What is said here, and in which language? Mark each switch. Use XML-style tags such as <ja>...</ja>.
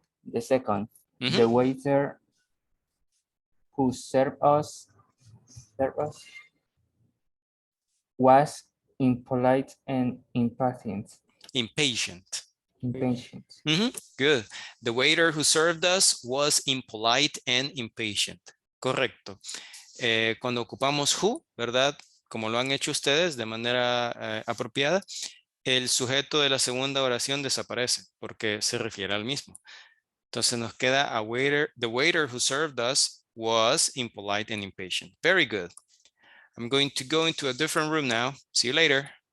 <en>The second, the waiter who served us was impolite and impatient. Impatient. Impatient. Good. The waiter who served us was impolite and impatient.</en> <es>Correcto. Cuando ocupamos who, ¿verdad? Como lo han hecho ustedes de manera apropiada, el sujeto de la segunda oración desaparece porque se refiere al mismo. Entonces nos queda a waiter.</es> <en>The waiter who served us was impolite and impatient. Very good. I'm going to go into a different room now. See you later.</en>